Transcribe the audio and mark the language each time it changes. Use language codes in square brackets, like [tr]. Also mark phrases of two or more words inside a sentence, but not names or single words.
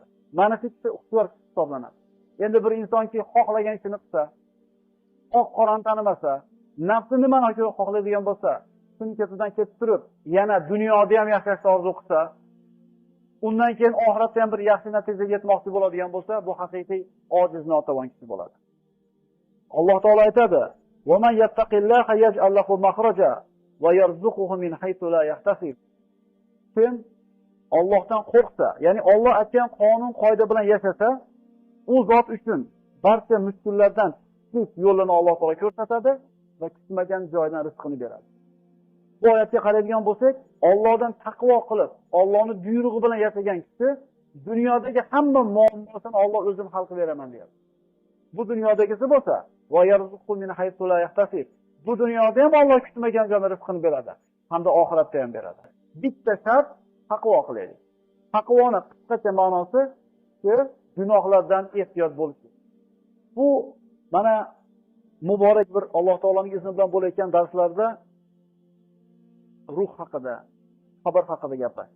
[uz] Mana shu kishi ixtiyor hisoblanadi. Endi bir insonki xohlagan ishini qilsa, oq-qorani tanimasa, nafsi nimani xohlaydigan bo'lsa, shuni ketidan ketib turib, yana dunyoda ham yashashni orzu qilsa, undan keyin oxiratda ham bir yaxshi natijaga yetmoqchi bo'ladigan bo'lsa, bu haqiqiy ojiz notavon kishi bo'ladi. Alloh taolo aytadi: [ar] "وَمَنْ يَتَّقِ اللَّهَ يَجْعَلْ لَهُ مَخْرَجًا وَيَرْزُقْهُ مِنْ حَيْثُ لَا يَحْتَسِبُ." [uz] Kim Allohdan qo'rqsa, ya'ni Alloh aytgan qonun qoida bilan yashasa, u zot uchun barcha mushkullardan chiqish yo'lini Alloh taolo ko'rsatadi va kutmagan joydan rizqini beradi. Bu oyatga qaraydigan bo'lsak, Allohdan taqvo qilib, Allohning buyrug'i bilan yashagan kishi dunyodagi hamma muammosini Alloh o'zim hal qilib beraman deydi. Bu dunyodagisi bo'lsa, [ar] وَيَرْزُقُ مِنْ حَيْثُ لَا يَحْتَسِبُ. [uz] Bu dunyoda ham Alloh kutmagan joydan rizqini beradi, hamda oxiratda ham beradi. Bitta shart taqvo qilaylik. Taqvoning qisqacha ma'nosi gunohlardan ehtiyot bo'lish. Bu mana muborak bir Alloh taoloning izni bilan bo'layotgan darslarda ruh haqida, qabr haqida gapirdik.